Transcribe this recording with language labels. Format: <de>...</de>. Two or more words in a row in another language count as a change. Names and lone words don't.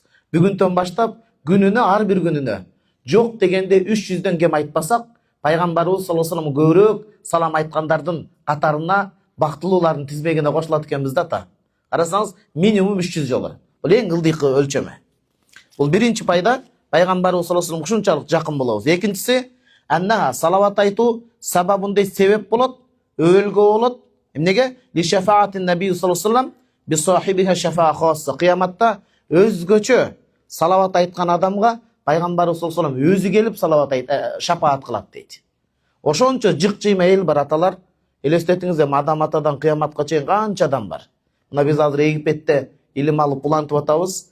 <ky>Бүгүндөн баштап күнүнө, ар бир күнүнө жок дегенде 300дөн кем айтпасак, пайгамбарыбыз</ky> <ar>صلى الله عليه وسلم</ar> <ky>көбүрөөк салам айткандардын катарына бактылуулардын тизмегине кошулат экенбиз да ата. Карасаңыз, минимум 300 жолу. Бул эң ылдыйкы өлчөмү. Бул биринчи пайда, пайгамбарыбыз</ky> <ar>صلى الله عليه وسلم</ar> <ky>ушунчалык жакын болобуз. Экинчиси, анна салават айтуу сабабындай себеп болот, өөлгө болот.</ky> <ar>Эмнеге? لشفاعة النبي صلى الله عليه وسلم بصاحبها شفاعة خاصة.</ar> <ky>Кыяматта өзгөчө салават айткан адамга пайгамбарыбыз</ky> <ar>صلى الله عليه وسلم</ar> <ky>өзү келип салават шафаат кылат дейт. Ошончо жык-жыйма эл бар аталар. Элестетиңиз, адам атадан кыяматка чейин канча адам бар. Мына биз азыр Египетте илим алып улантып атабыз.</ky>